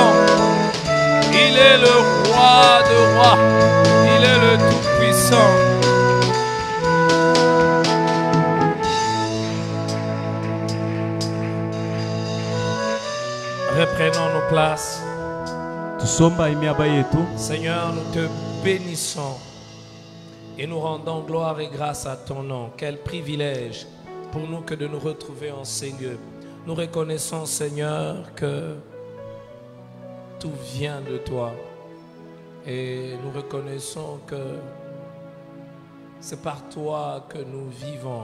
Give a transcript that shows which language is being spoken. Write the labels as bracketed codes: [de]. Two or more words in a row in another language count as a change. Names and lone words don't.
[fr] Il est le roi de rois, il est le tout-puissant. Reprenons nos places. [lua] tusomba imiaba yetu. [fr] Seigneur, nous te bénissons. Et nous rendons gloire et grâce à ton nom. Quel privilège pour nous que de nous retrouver en ces lieux. Nous reconnaissons, Seigneur, que tout vient de toi. Et nous reconnaissons que c'est par toi que nous vivons.